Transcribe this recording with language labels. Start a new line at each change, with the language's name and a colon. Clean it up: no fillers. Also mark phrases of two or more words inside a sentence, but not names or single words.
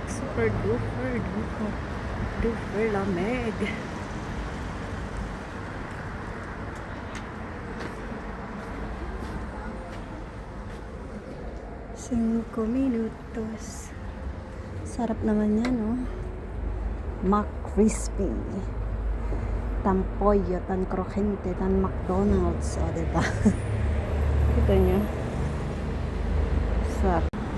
English: Super duper, duper, duper lamig.
Spanish: 5 minutos.
Filipino: Sarap naman yan, oh. McCrispy.
Spanish: Tan pollo, tan krokente, tan McDonald's.
Filipino: O, diba? Kita nyo. Sarap.